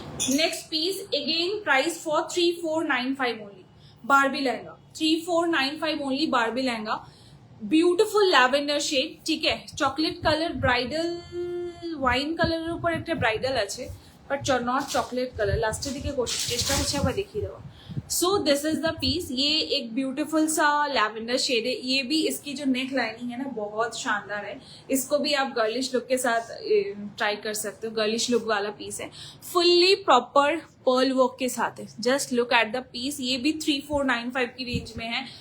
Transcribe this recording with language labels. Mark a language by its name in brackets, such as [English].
[English] Next piece again price for 3495 only, Barbie lehenga 3495 only, Barbie lehenga, beautiful lavender shade, ठीक है। [Bangla] Chocolate colour, bridal wine colour ऊपर एक bridal আছে, but not chocolate colour, লাস্টের দিকে চেষ্টা করছি আবার দেখিয়ে দেওয়া। [English] so this is the piece, [Hindi] ये एक ब्यूटीफुल सा लैवेंडर शेड है। ये भी इसकी जो नेक लाइनिंग है ना बहुत शानदार है, इसको भी आप गर्लिश लुक के साथ ट्राई कर सकते हो, गर्लिश लुक वाला पीस है, फुल्ली प्रॉपर पर्ल वर्क के साथ है। [English] just look at the piece, [Hindi] ये भी 3495 की रेंज में है।